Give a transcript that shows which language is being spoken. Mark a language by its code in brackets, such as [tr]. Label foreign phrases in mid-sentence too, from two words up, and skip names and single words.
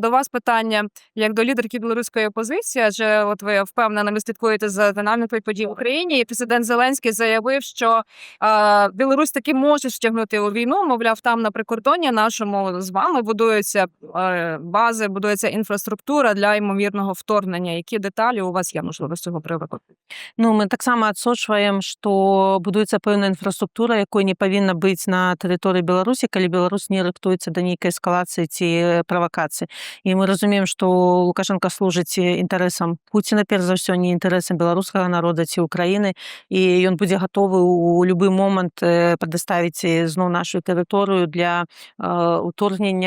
[uk] До вас питання як до лідерки білоруської опозиції, адже от ви впевнено ви слідкуєте за динамікою подій в Україні. І президент Зеленський заявив, що Білорусь таки може втягнути у війну. Мовляв, там на прикордонні нашому з вами будуються бази, будується інфраструктура для ймовірного вторгнення. Які деталі у вас є, можливо, з цього приводу? [be] Ну, мы таксама адсочваем, што будуецца пэўная інфраструктура, якой не павінна быць на тэрыторыі Беларусі, калі Беларусь не рыхтуецца да нейкай эскалацыі ці правакацыі. І мы разумеем, што Лукашенко служыць інтарэсам Пуціна, перш за ўсё, не інтарэсам беларускага народа ці Украіны, і ён будзе гатовы ў любы момант прадаставіць зноў нашу тэрыторыю для ўторгнення.